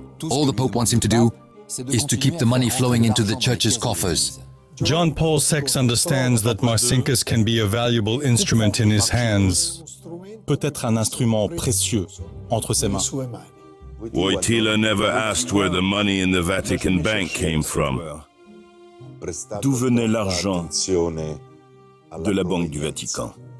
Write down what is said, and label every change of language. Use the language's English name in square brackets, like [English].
[English] All the Pope wants him to do is to keep the money flowing into the Church's coffers. John Paul VI understands that Marcinkus can be a valuable instrument in his hands. [French] Peut-être un instrument précieux entre ses mains. [English] Wojtyła never asked where the money in the Vatican Bank came from. [French] D'où venait l'argent de la Banque du Vatican?